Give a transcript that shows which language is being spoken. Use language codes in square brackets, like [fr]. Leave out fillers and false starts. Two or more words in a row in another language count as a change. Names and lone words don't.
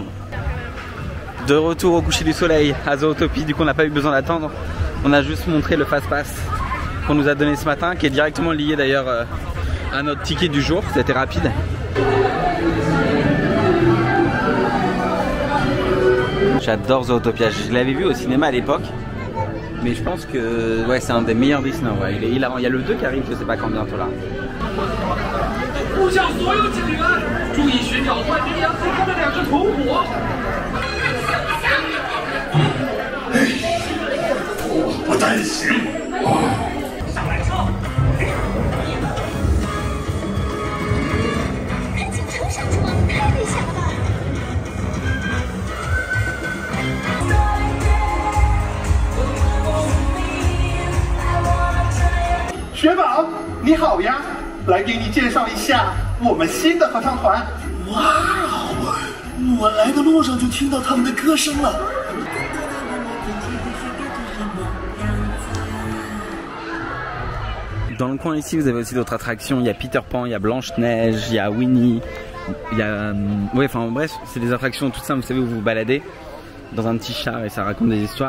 [fr] De retour au coucher du soleil à Zootopie, du coup on n'a pas eu besoin d'attendre, on a juste montré le [en] fast pass [fr] qu'on nous a donné ce matin, qui est directement lié d'ailleurs à notre ticket du jour, c'était rapide. J'adore Zootopia, je l'avais vu au cinéma à l'époque, mais je pense que ouais, c'est un des meilleurs Disney. Ouais. Il y a le 2 qui arrive, je sais pas quand bientôt là. [zh] 不担心。上来车。赶紧乘上车，太危险了。雪宝，你好呀！来给你介绍一下我们新的合唱团。哇哦！我来的路上就听到他们的歌声了。 [fr] Dans le coin ici, vous avez aussi d'autres attractions. Il y a Peter Pan, il y a Blanche-Neige, il y a Winnie, il y a... Ouais, enfin bref, c'est des attractions toutes simples, vous savez, où vous vous baladez dans un petit char et ça raconte des histoires.